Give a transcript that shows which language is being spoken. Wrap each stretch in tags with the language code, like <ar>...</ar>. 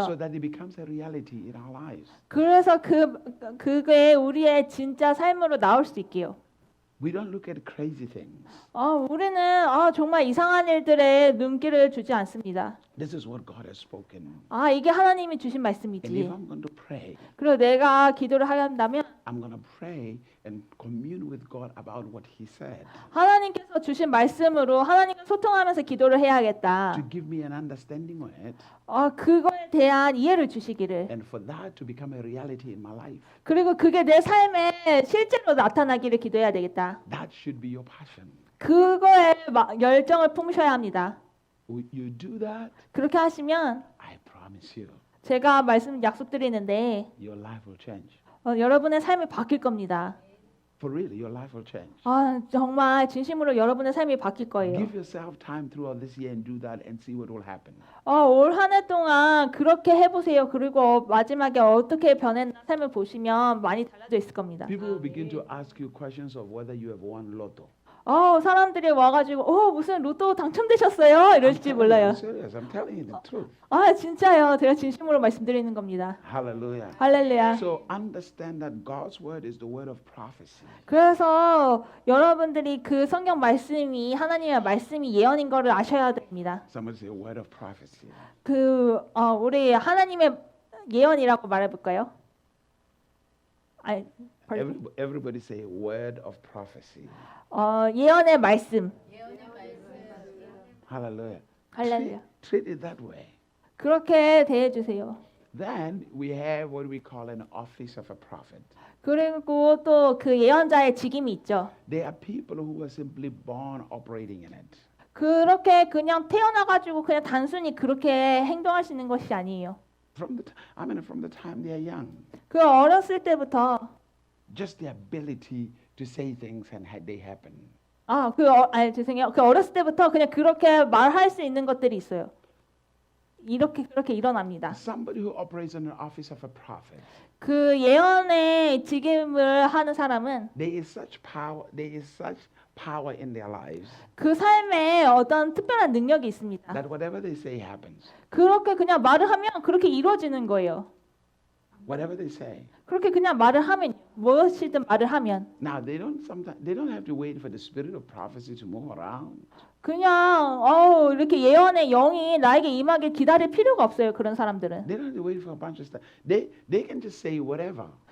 <en>So that it becomes a reality in our lives.</en> <ko>그래서 그게 우리의 진짜 삶으로 나올 수 있게요.</ko> <en>We don't look at crazy things.</en> <ko>우리는 정말 이상한 일들에 눈길을 주지 않습니다.</ko> <en>This is what God has spoken.</en> <ko>이게 하나님이 주신</ko> <en>And if</en> <ko>말씀이지.</ko> <en>I'm going to pray,</en> <ko>그리고 내가 기도를 한다면</ko> <en>I'm going to pray and commune with God about what He said</en> <ko>하나님께서 주신 말씀으로 하나님과 소통하면서 기도를 해야겠다.</ko> <en>to give me an understanding of it</en> <ko>그거에 대한 이해를 주시기를.</ko> <en>and for that to become a reality in my life.</en> <ko>그리고 그게 내 삶에 실제로 나타나기를 기도해야 되겠다.</ko> <en>That should be your passion.</en> <ko>그거에 열정을 품으셔야 합니다.</ko> <en>You do that,</en> <ko>그렇게 하시면</ko> <en>I promise you,</en> <ko>제가 약속드리는데</ko> <en>your life will change.</en> <ko>여러분의 삶이 바뀔 겁니다.</ko> <en>For real, your life will change.</en> <ko>정말 진심으로 여러분의 삶이 바뀔 거예요.</ko> <en>Give yourself time throughout this year and do that and see what will happen.</en> <ko>올 한 해 동안 그렇게 해보세요. 그리고 마지막에 어떻게 변했나 삶을 보시면 많이 달라져 있을 겁니다.</ko> <en>People will begin to ask you questions of whether you have won lotto.</en> <ko>사람들이 와가지고 무슨 로또 당첨되셨어요? 이럴지 몰라요.</ko> <en>I'm serious. I'm telling you the truth.</en> <ko>진짜요. 제가 진심으로 말씀드리는 겁니다.</ko> <en>Hallelujah.</en> <ko>할렐루야.</ko> <en>So understand that God's word is the word of prophecy.</en> <ko>그래서 여러분들이 그 성경 말씀이 하나님의 말씀이 예언인 거를 아셔야 됩니다.</ko> <en>Somebody say word of prophecy.</en> <ko>우리 하나님의 예언이라고 말해볼까요?</ko> <en>Everybody say word of prophecy.</en> <ko>예언의 말씀.</ko> <en>Hallelujah.</en> <ko>할렐루야.</ko> <en>Treat it that way.</en> <ko>그렇게 대해주세요.</ko> <en>Then we have what we call an office of a prophet.</en> <ko>그리고 또 그 예언자의 직임이 있죠.</ko> <en>They are people who are simply born operating in it.</en> <ko>그렇게 그냥 태어나가지고 그냥 단순히 그렇게 행동하시는 것이 아니에요.</ko> <en>From the time they are young.</en> <ko>그 어렸을 때부터</ko> <en>Just the ability to say things and they happen.</en> <ko>죄송해요. 그 어렸을 때부터 그냥 그렇게 말할 수 있는 것들이 있어요. 그렇게 일어납니다.</ko> <en>Somebody who operates in an office of a prophet.</en> <ko>그 예언의 직임을 하는 사람은</ko> <en>There is such power in their lives</en> <ko>그 삶에 어떤 특별한 능력이 있습니다.</ko> <en>that whatever they say happens.</en> <ko>그렇게 그냥 말을 하면 그렇게 이루어지는 거예요.</ko> <en>Whatever they say.</en> <ko>그렇게 그냥 말을 하면 무엇이든 말을 하면.</ko> <en>Now they don't have to wait for the spirit of prophecy to move around.</en> <ko>그냥 이렇게 예언의 영이 나에게 임하길 기다릴 필요가 없어요. 그런 사람들은.</ko> <en>They don't have to wait for a bunch of stuff. They can just say whatever.</en>